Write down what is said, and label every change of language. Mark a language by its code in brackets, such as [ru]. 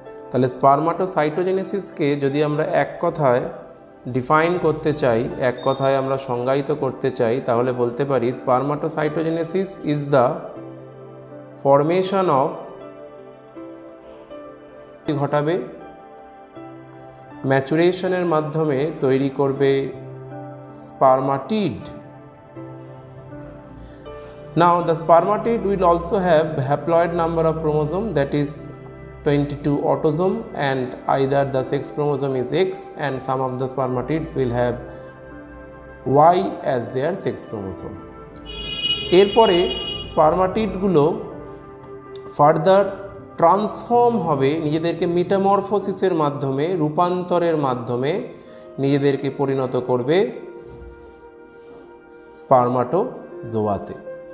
[bn] তাহলে স্পারমাটোসাইটোজেনেসিসকে যদি আমরা এক কথায় ডিফাইন করতে চাই, এক কথায় আমরা সংজ্ঞায়িত করতে চাই, তাহলে বলতে পারি [en] spermatocytogenesis is the formation of, [bn] ঘটাবে ম্যাচুরেশনের মাধ্যমে তৈরি করবে spermatid. [en] Now the spermatid will also have haploid number of chromosome, that is 22 autosome, and either the sex chromosome is X and some of the spermatids will have Y as their sex chromosome. [bn] এরপরে স্পারমাটিড গুলো further transform হবে, নিজেদেরকে মেটামরফোসিসের মাধ্যমে, রূপান্তরের মাধ্যমে নিজেদেরকে পরিণত করবে স্পারমাটোজোয়াতে।